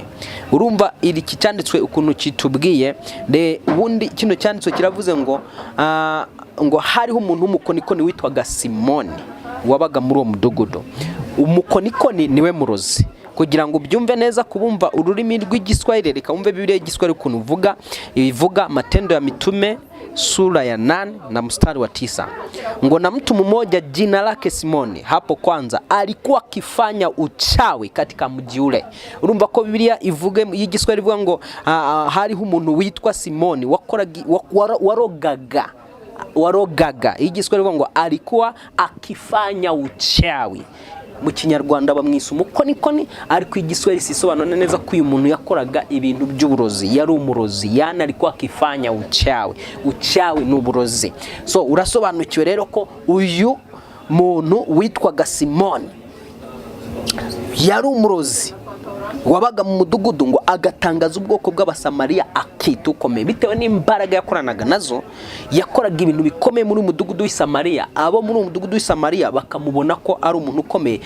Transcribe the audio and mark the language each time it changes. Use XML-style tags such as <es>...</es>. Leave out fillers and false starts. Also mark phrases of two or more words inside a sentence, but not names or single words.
<rw>Urumva iri cyanditswe ukuntu kitubwiye. Ubundi kino cyanditswe kiravuze ngo hariho umuntu w'umukonikoni witwaga Simoni, wabaga muri uwo mudugudu. Umukonikoni niwe murozi. Kugira ngo ubyumve neza, kubumva ururimi rw'igiswahili, reka wumve Bibiliya y'igiswahili ukuntu ivuga</rw> <sw>Matendo ya Mitume sura ya 8 na mstari wa 9. Ngo na mtu mmoja jina lake Simoni, hapo kwanza alikuwa akifanya uchawi katika mji ule.</sw> <rw>Urumva ko Bibiliya ivuge y'igiswahili ivuga ngo hariho umuntu witwa Simoni warogaga. Igiswahili ivuga ngo</rw> <sw>alikuwa akifanya uchawi.</sw> <rw>Mu Kinyarwanda bamwisa umukonikoni, ariko igiswahili sisobanura neza ko uyu muntu yakoraga ibintu by'uburozi, yari umurozi, yana ariko</rw> <sw>akifanya uchawi</sw> <rw>n'uburozi. So urasobanukiwe rero ko uyu muntu witwaga Simoni yari umurozi, wabaga mu mudugudu ngo agatangaza ubwoko bw'abasamariya akita ukomeye bitewe n'imbaraga yakoranaga nazo. Yakoraga ibintu bikomeye muri umudugudu w'Isamariya. Abo muri umudugudu w'Isamariya bakamubona ko ari umuntu ukomeye.</rw>